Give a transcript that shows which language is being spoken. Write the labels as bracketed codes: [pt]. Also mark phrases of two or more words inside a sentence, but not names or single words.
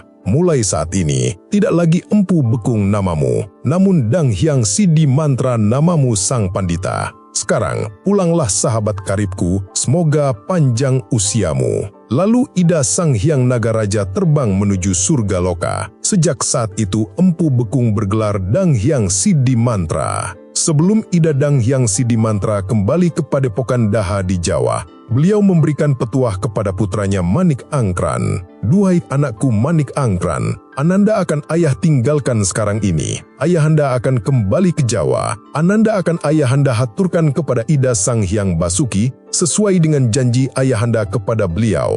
[id] Mulai saat ini, tidak lagi Empu Bekung namamu, namun Dang Hyang Siddhi Mantra namamu Sang Pandita. Sekarang, pulanglah sahabat karibku, semoga panjang usiamu." Lalu Ida Sang Hyang Nagaraja terbang menuju surga loka. Sejak saat itu, Empu Bekung bergelar Dang Hyang Siddhi Mantra. Sebelum Ida Dang Hyang Sidimantra kembali ke Padepokan Daha di Jawa, beliau memberikan petuah kepada putranya Manik Angkran. "Duhai anakku Manik Angkran, Ananda akan ayah tinggalkan sekarang ini. Ayahanda akan kembali ke Jawa. Ananda akan ayahanda haturkan kepada Ida Sang Hyang Basuki sesuai dengan janji ayahanda kepada beliau."